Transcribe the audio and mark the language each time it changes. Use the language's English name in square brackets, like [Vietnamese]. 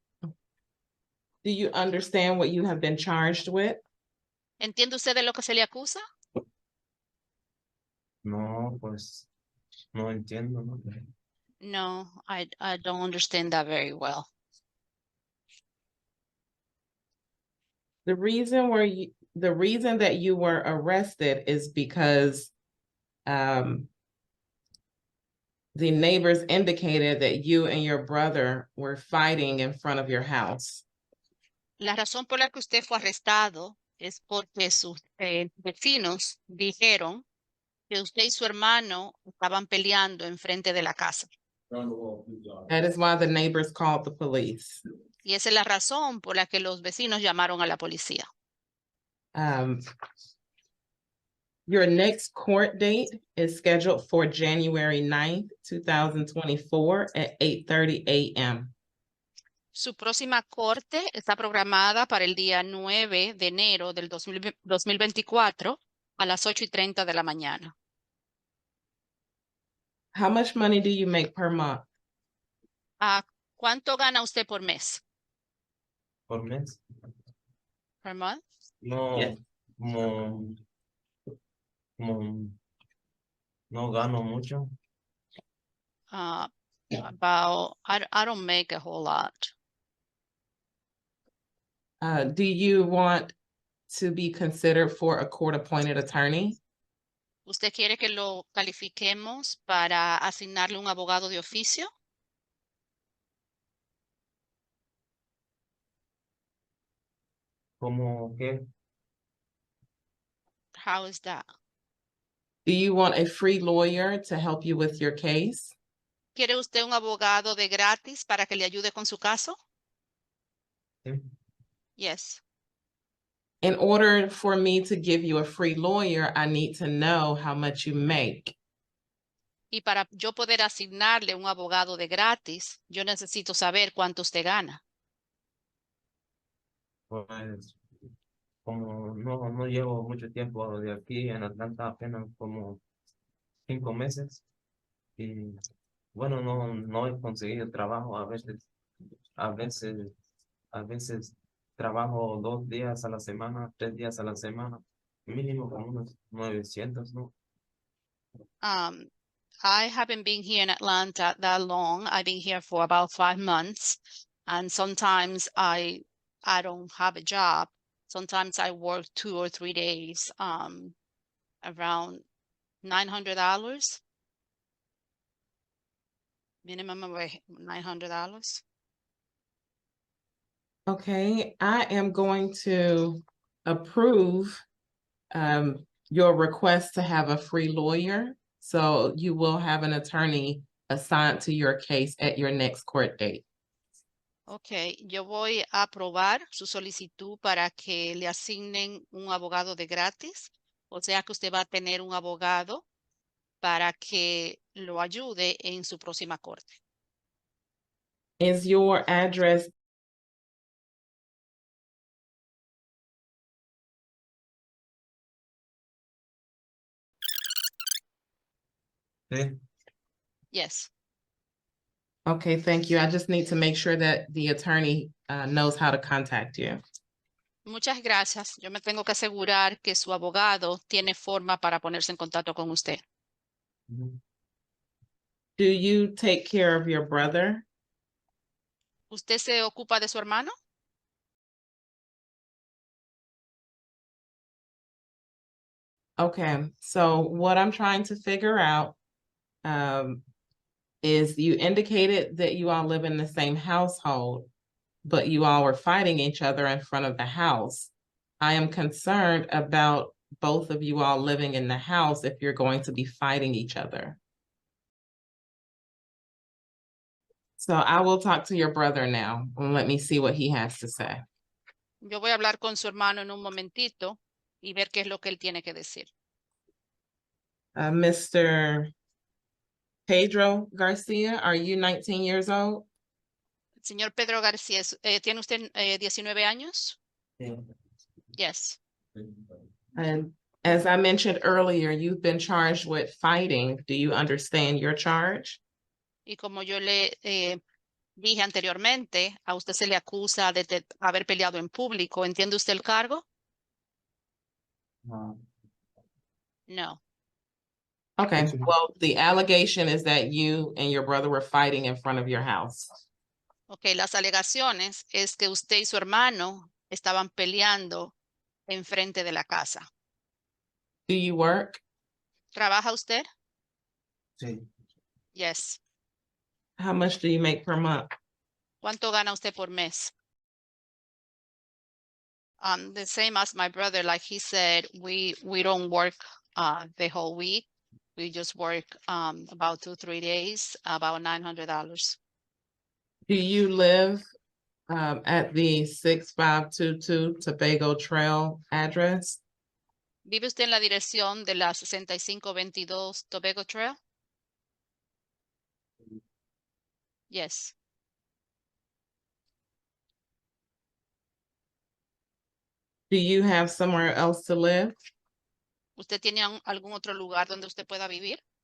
[English] Do you understand what you have been charged with? [Spanish] ¿Entiende usted de lo que se le acusa? no, pues no entiendo, ¿no? [English] No, I don't understand that very well. The reason that you were arrested is because the neighbors indicated that you and your brother were fighting in front of your house. [Spanish] La razón por la que usted fue arrestado es porque sus vecinos dijeron que usted y su hermano estaban peleando enfrente de la casa. [English] That is why the neighbors called the police. [Spanish] Y esa es la razón por la que los vecinos llamaron a la policía. [English] Your next court date is scheduled for January 9th, 2024 at 8:30 a.m. [Spanish] Su próxima corte está programada para el día 9 de enero del 2024 a las 8:30 de la mañana. [English] How much money do you make per month? [Spanish] ¿Cuánto gana usted por mes? Por mes. [English] Per month? [Spanish] No, [English] Yes. [Spanish] como, no gano mucho. [English] About, I don't make a whole lot. Do you want to be considered for a court-appointed attorney? [Spanish] ¿Usted quiere que lo califiquemos para asignarle un abogado de oficio? ¿Cómo qué? [English] How is that? Do you want a free lawyer to help you with your case? [Spanish] ¿Quiere usted un abogado de gratis para que le ayude con su caso? Sí. [English] Yes. In order for me to give you a free lawyer, I need to know how much you make. [Spanish] Y para yo poder asignarle un abogado de gratis, yo necesito saber cuánto usted gana. Pues como no llevo mucho tiempo de aquí en Atlanta, apenas como 5 meses. Y bueno, no he conseguido trabajo. A veces trabajo 2 días a la semana, 3 días a la semana, mínimo como unos 900, ¿no? [English] I haven't been here in Atlanta that long. I've been here for about 5 months. And sometimes I don't have a job. Sometimes I work 2 or 3 days, around $900. Minimum of $900. Okay, I am going to approve your request to have a free lawyer. So you will have an attorney assigned to your case at your next court date. [Spanish] Ok, yo voy a aprobar su solicitud para que le asignen un abogado de gratis. O sea que usted va a tener un abogado para que lo ayude en su próxima corte. [English] Is your address [Spanish] Sí. [English] Yes. okay? Thank you. I just need to make sure that the attorney knows how to contact you. [Spanish] Muchas gracias. Yo me tengo que asegurar que su abogado tiene forma para ponerse en contacto con usted. Ujú. [English] Do you take care of your brother? [Spanish] ¿Usted se ocupa de su hermano? [English] Okay, so what I'm trying to figure out is you indicated that you all live in the same household, but you all were fighting each other in front of the house. I am concerned about both of you all living in the house if you're going to be fighting each other. So I will talk to your brother now and let me see what he has to say. [Spanish] Yo voy a hablar con su hermano en un momentito y ver qué es lo que él tiene que decir. [English] Mr. Pedro Garcia, are you 19 years old? [Spanish] Señor Pedro García, ¿tiene usted 19 años? Sí. [English] Yes. And as I mentioned earlier, you've been charged with fighting. Do you understand your charge? [Spanish] Y como yo le dije anteriormente, a usted se le acusa de haber peleado en público. ¿Entiende usted el cargo? No. [English] No. Okay, Yes, ma'am. well, the allegation is that you and your brother were fighting in front of your house. [Spanish] Ok, las alegaciones es que usted y su hermano estaban peleando enfrente de la casa. [English] Do you work? [Spanish] ¿Trabaja usted? Sí. [English] Yes. How much do you make per month? [Spanish] ¿Cuánto gana usted por mes? [English] The same as my brother, like he said, we don't work the whole week. We just work about 2-3 days, about $900. Do you live at the 6522 Tobago Trail address? [Spanish] ¿Vive usted en la dirección de la 6522 Tobago Trail? [English] Yes. Do you have somewhere else to live? [Spanish] ¿Usted tiene algún otro lugar donde usted pueda vivir?